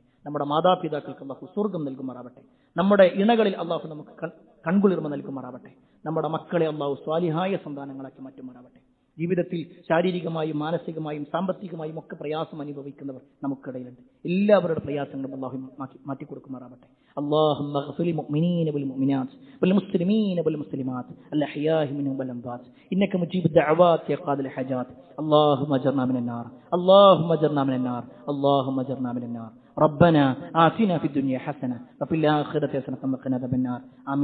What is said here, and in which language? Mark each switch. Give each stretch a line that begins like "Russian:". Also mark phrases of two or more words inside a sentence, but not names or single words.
Malayalam: നമ്മുടെ മാതാപിതാക്കൾക്ക് അല്ലാഹു സ്വർഗ്ഗം നൽകുമാറാവട്ടെ. നമ്മുടെ ഇണകളിൽ അല്ലാഹു നമുക്ക് കൺകുളിർമ നൽകുമാറാവട്ടെ. നമ്മുടെ മക്കളെ അല്ലാഹു സ്വാലിഹായ സന്താനങ്ങളാക്കി മാറ്റുമാറാവട്ടെ. ജീവിതത്തിൽ ശാരീരികമായും മാനസികമായും സാമ്പത്തികമായും ഒക്കെ പ്രയാസം അനുഭവിക്കുന്നവർ നമുക്കിടയിലുണ്ട്. എല്ലാവരുടെ പ്രയാസങ്ങളും അല്ലാഹു മാറ്റിക്കൊടുക്കുമാറാവട്ടെ.
Arabic: اللهم اغفر للمؤمنين والمؤمنات والمسلمين والمسلمات الأحياء منهم والأموات إنك مجيب الدعوات يا قاضي الحاجات. اللهم اجرنا من النار، اللهم اجرنا من النار، اللهم اجرنا من النار. ربنا آتنا في الدنيا حسنة وفي الآخرة حسنة وقنا عذاب النار.